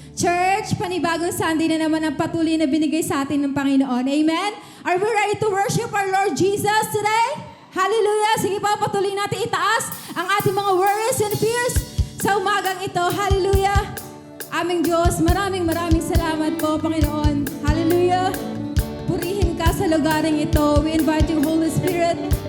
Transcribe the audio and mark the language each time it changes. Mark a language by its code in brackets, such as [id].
[tl] Church, panibagong Sunday na naman ang patuloy na binigay sa atin ng Panginoon. Amen. [en] Are we ready to worship our Lord Jesus today? Hallelujah. [tl] Sige pa, patuloy natin itaas ang ating mga [en] worries and fears [tl] sa umagang ito. Hallelujah. Aming Diyos, maraming salamat po, Panginoon. Hallelujah. Purihin ka sa lugaring ito. [en] We invite you, Holy Spirit.